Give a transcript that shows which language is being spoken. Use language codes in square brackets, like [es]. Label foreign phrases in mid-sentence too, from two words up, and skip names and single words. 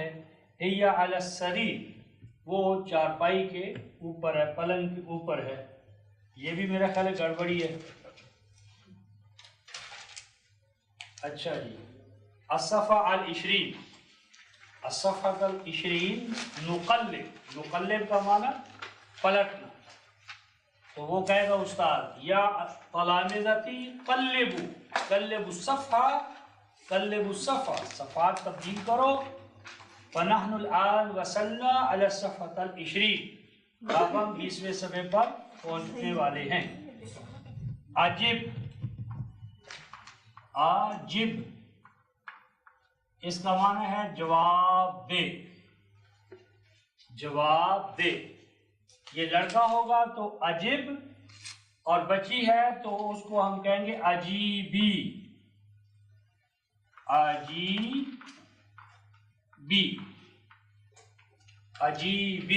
[ar] ہِيَ عَلَى السَّرِيرِ، [ur] وہ چارپائی کے اوپر ہے، پلنگ کے اوپر ہے۔ یہ بھی میرا خیال ہے گڑبڑی ہے۔ اچھا جی، [ar] الصفحہ العشرین، الصفحہ العشرین، [ur] نقلب، نقلب کا معنی پلٹنا۔ تو وہ کہے گا استاد، [ar] یا تلامذتی قلبوا، قلبوا الصفحہ، قلبوا الصفحہ، [ur] صفحات تبدیل کرو۔ [ar] فنحن الآن وصلنا علی الصفحہ العشرین، [ur] اب ہم 20ویں صفحے پر پہنچنے والے ہیں۔ عجب، عاجب، اس کا معنی ہے جواب دے، جواب دے۔ یہ لڑکا ہوگا تو عجب، اور بچی ہے تو اس کو ہم کہیں گے عجیبی، عجیبی، عجیبی۔